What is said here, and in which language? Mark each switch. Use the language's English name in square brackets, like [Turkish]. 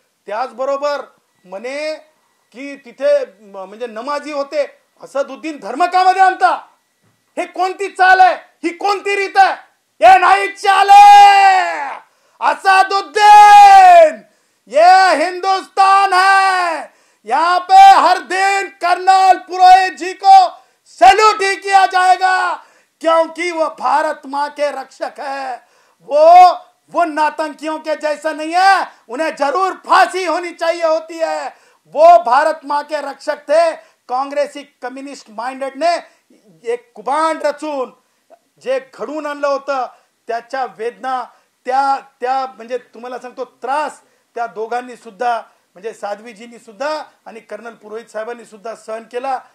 [Marathi] त्याचबरोबर म्हणे की तिथे म्हणजे नमाजी होते, असदुद्दीन धर्म कामध्ये आणता, हे कोणती चाल आहे, ही कोणती रीत आहे, [Hindi] ये नाही चाल है असदुद्दीन, ये हिंदुस्तान है. यहाँ पे हर दिन कर्नल पुरोहित जी को सैल्यूट ही किया जाएगा, क्योंकि वो भारत माँ के रक्षक है. वो नातंकियों के जैसा नहीं है, उन्हें जरूर फांसी होनी चाहिए होती है. वो भारत माँ के रक्षक थे. [Marathi] काँग्रेसी कम्युनिस्ट माइंडेड ने एक कुभांड रचून जे घडून आणलं होतं, त्याच्या वेदना त्या म्हणजे तुम्हाला सांगतो त्रास त्या दोघांनी सुद्धा म्हणजे साध्वीजींनी सुद्धा आणि कर्नल पुरोहित साहेबांनी सुद्धा सहन केला.